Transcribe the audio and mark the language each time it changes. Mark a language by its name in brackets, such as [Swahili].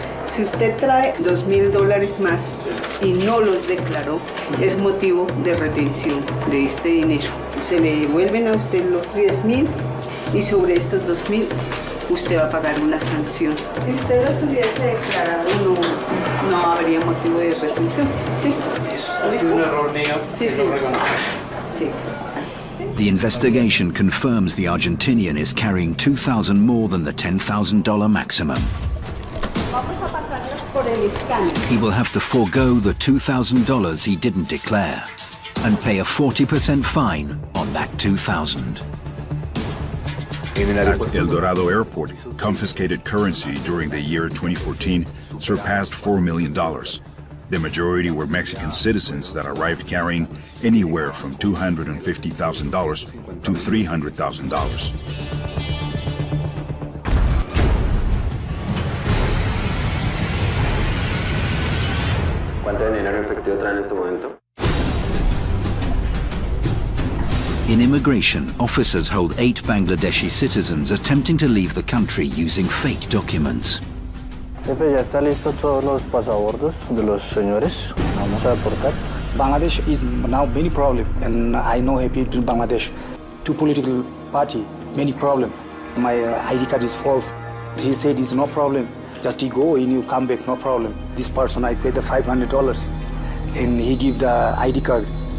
[Spanish] Si usted trae $2.000 más y no los declaró, es motivo de retención de este dinero. Se le devuelven a usted los 10.000 y sobre estos 2.000 usted va a pagar una sanción. Si usted los hubiese declarado, no habría motivo de retención. ¿Sí? Ha sido un error mío. Sí, sí. Sí. [English] The investigation confirms the Argentinian is carrying $2,000 more than the $10,000 maximum. He will have to forego the $2,000 he didn't declare and pay a 40% fine on that $2,000. At El Dorado Airport, confiscated currency during the year 2014 surpassed $4 million. The majority were Mexican citizens that arrived carrying anywhere from $250,000 to $300,000. [Spanish] ¿Cuánto dinero en efectivo traen en este momento? [English] In immigration, officers hold 8 Bangladeshi citizens attempting to leave the country using fake documents. [Spanish] Jefe, ya está listo todos los pasaportes de los señores. Vamos a deportar. [English] Bangladesh is now many problem, and I know people in Bangladesh. 2 political party, many problem. My ID card is false. He said it's no problem. Just you go and you come back, no problem. This person, I paid the $500, and he give the ID card.